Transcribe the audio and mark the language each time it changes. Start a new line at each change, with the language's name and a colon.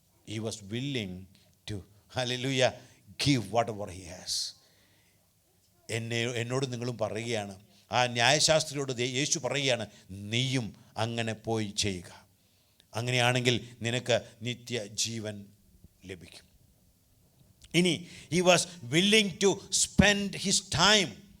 English: He was willing to, hallelujah, give whatever he has.
Malayalam: എന്നോട് നിങ്ങളും പറയുകയാണ്, ആ ന്യായശാസ്ത്രിയോട് യേശു പറയുകയാണ്, നീയും അങ്ങനെ പോയി ചെയ്യുക. അങ്ങനെയാണെങ്കിൽ നിനക്ക് നിത്യജീവൻ ലഭിക്കും.
English: ഇനി he was willing to spend his time.